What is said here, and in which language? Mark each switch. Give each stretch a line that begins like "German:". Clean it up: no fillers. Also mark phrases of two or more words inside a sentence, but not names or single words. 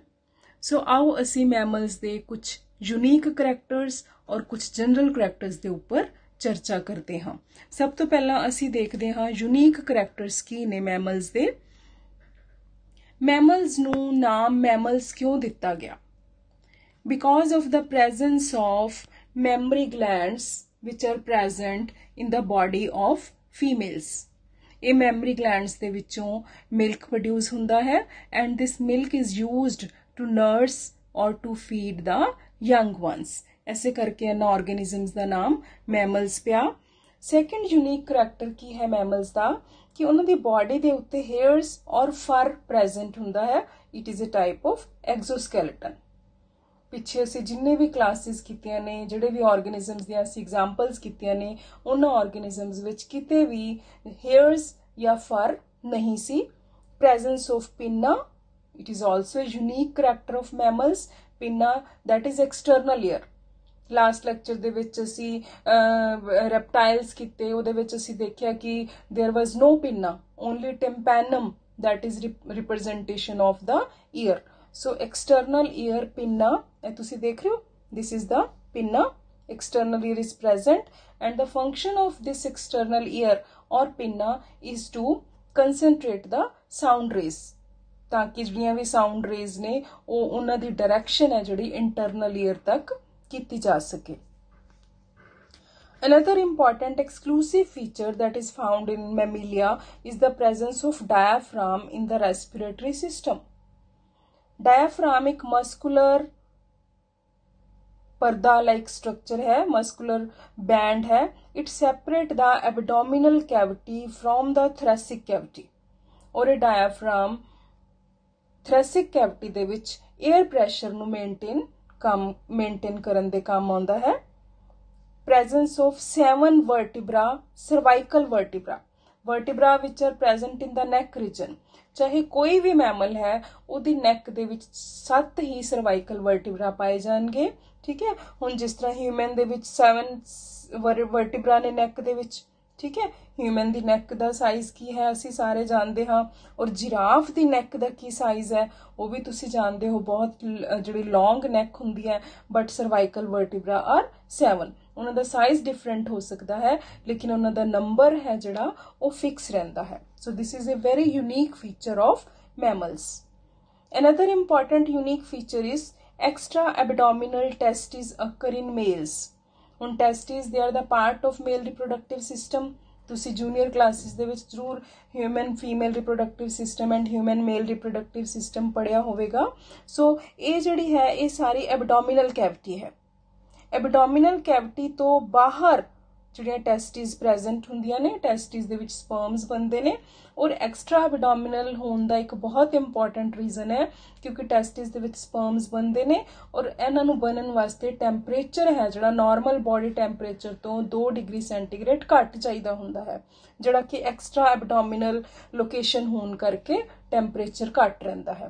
Hindi: सो आओ असी मैमल्स दे कुछ
English: unique characters
Hindi: और कुछ
English: general characters
Hindi: के उपर चर्चा करते हैं। सब तो पहला असी देखते हैं
English: unique characters
Hindi: की ने मैमल्स दे।
Punjabi: ਮੈਮਲਸ ਨੂੰ ਨਾਮ ਮੈਮਲਸ ਕਿਉਂ ਦਿੱਤਾ ਗਿਆ?
English: Because of the presence of mammary glands which are present in the body of females. ये mammary glands
Punjabi: ਦੇ ਵਿੱਚੋਂ
English: milk produce
Punjabi: ਹੁੰਦਾ ਹੈ
English: and this milk is used to nurse or to feed the young ones.
Hindi: ऐसे करके
Punjabi: ਇਹਨਾਂ organisms ਦਾ ਨਾਮ mammals ਪਿਆ।
English: Second unique character
Punjabi: ਕੀ ਹੈ mammals ਦਾ ਕਿ ਉਹਨਾਂ ਦੀ body ਦੇ ਉੱਤੇ hairs और
English: fur present
Punjabi: ਹੁੰਦਾ ਹੈ।
English: It is a type of exoskeleton.
Punjabi: ਪਿੱਛੇ ਅਸੀਂ ਜਿੰਨੇ ਵੀ ਕਲਾਸਿਸ ਕੀਤੀਆਂ ਨੇ, ਜਿਹੜੇ ਵੀ ਆਰਗੇਨਿਜ਼ਮਸ ਦੀਆਂ ਅਸੀਂ ਐਗਜ਼ਾਮਪਲਸ ਕੀਤੀਆਂ ਨੇ, ਉਹਨਾਂ ਆਰਗੇਨਿਜ਼ਮਸ ਵਿੱਚ ਕਿਤੇ ਵੀ ਹੇਅਰਸ ਜਾਂ ਫਰ ਨਹੀਂ ਸੀ।
English: Presence of pinna, it is also a unique character of mammals. Pinna that is external ear. last lecture
Punjabi: ਦੇ ਵਿੱਚ ਅਸੀਂ ਰੈਪਟਾਈਲਸ ਕੀਤੇ, ਉਹਦੇ ਵਿੱਚ ਅਸੀਂ ਦੇਖਿਆ ਕਿ
English: there was no pinna, only tympanum that is representation of the ear. So external ear pinna,
Punjabi: ਤੁਸੀਂ ਦੇਖ ਰਹੇ ਹੋ,
English: this is the pinna, external ear is present and the function of this external ear or pinna is to concentrate the sound rays,
Punjabi: ਤਾਕਿ ਜਿਹੜੀਆਂ ਵੀ
English: sound rays
Punjabi: ਨੇ ਉਹ ਉਨ੍ਹਾਂ ਦੀ direction ਹੈ ਜਿਹੜੀ
English: internal ear
Punjabi: ਤੱਕ ਕੀਤੀ ਜਾ ਸਕੇ।
English: Another important exclusive feature that is found in Mammalia is the presence of diaphragm in the respiratory system.
Hindi: Diaphragm एक muscular पर्दा
English: like structure
Hindi: है,
English: muscular band
Hindi: है।
English: It separate the abdominal cavity from the thoracic cavity.
Hindi: और ये
English: diaphragm thoracic cavity
Punjabi: ਦੇ ਵਿੱਚ
English: air pressure
Punjabi: ਨੂੰ maintain ਕਰਨ ਦੇ ਕੰਮ ਆਉਂਦਾ ਹੈ।
English: Presence of 7 vertebra, cervical vertebra. Vertebra which are present in the neck region.
Hindi: चाहे कोई भी मैमल है
Punjabi: ਉਹਦੀ neck ਦੇ ਵਿੱਚ 7 ਹੀ
English: cervical vertebra
Punjabi: ਪਾਏ ਜਾਣਗੇ।
Hindi: ठीक है,
Punjabi: ਹੁਣ ਜਿਸ ਤਰ੍ਹਾਂ ਹਿਊਮਨ ਦੇ ਵਿੱਚ 7 vertebra ਨੇ neck ਦੇ ਵਿੱਚ।
Hindi: ठीक है,
Punjabi: ਹਿਊਮਨ ਦੀ neck ਦਾ ਸਾਈਜ਼ ਕੀ ਹੈ ਅਸੀਂ ਸਾਰੇ ਜਾਣਦੇ ਹਾਂ ਔਰ ਜਿਰਾਫ ਦੀ neck ਦਾ ਕੀ ਸਾਈਜ਼ ਹੈ ਉਹ ਵੀ ਤੁਸੀਂ ਜਾਣਦੇ ਹੋ। ਬਹੁਤ ਜਿਹੜੀ ਲੌਂਗ neck ਹੁੰਦੀ ਹੈ ਬਟ
English: cervical vertebra are 7।
Punjabi: ਉਹਨਾਂ ਦਾ ਸਾਈਜ਼ ਡਿਫਰੈਂਟ ਹੋ ਸਕਦਾ ਹੈ ਲੇਕਿਨ ਉਹਨਾਂ ਦਾ ਨੰਬਰ ਹੈ ਜਿਹੜਾ ਉਹ ਫਿਕਸ ਰਹਿੰਦਾ ਹੈ।
English: So this is a very unique feature of mammals. Another important unique feature is extra abdominal testes occur in males.
Punjabi: ਹੁਣ
English: testes they are the part of male reproductive system.
Punjabi: ਤੁਸੀਂ
English: junior classes
Punjabi: ਦੇ ਵਿੱਚ ਜ਼ਰੂਰ
English: human female reproductive system and human male reproductive system
Punjabi: ਪੜ੍ਹਿਆ ਹੋਵੇਗਾ। ਸੋ ਇਹ ਜਿਹੜੀ ਹੈ ਇਹ ਸਾਰੀ
English: abdominal cavity
Punjabi: ਹੈ।
English: abdominal cavity
Punjabi: ਤੋਂ ਬਾਹਰ ਜਿਹੜੀਆਂ
English: testes present
Punjabi: ਹੁੰਦੀਆਂ ਨੇ, ਟੈਸਟਿਸ ਦੇ ਵਿੱਚ ਸਪਰਮਸ ਬਣਦੇ ਨੇ ਔਰ
English: extra abdominal
Punjabi: ਹੋਣ ਦਾ ਇੱਕ ਬਹੁਤ
English: important reason
Punjabi: ਹੈ ਕਿਉਂਕਿ ਟੈਸਟਿਸ ਦੇ ਵਿੱਚ ਸਪਰਮਸ ਬਣਦੇ ਨੇ ਔਰ ਇਹਨਾਂ ਨੂੰ ਬਣਨ ਵਾਸਤੇ ਟੈਂਪਰੇਚਰ ਹੈ ਜਿਹੜਾ
English: normal body temperature
Punjabi: ਤੋਂ 2
English: degree centigrade
Punjabi: ਘੱਟ ਚਾਹੀਦਾ ਹੁੰਦਾ ਹੈ, ਜਿਹੜਾ ਕਿ
English: extra abdominal location
Punjabi: ਹੋਣ ਕਰਕੇ ਟੈਂਪਰੇਚਰ ਘੱਟ ਰਹਿੰਦਾ ਹੈ।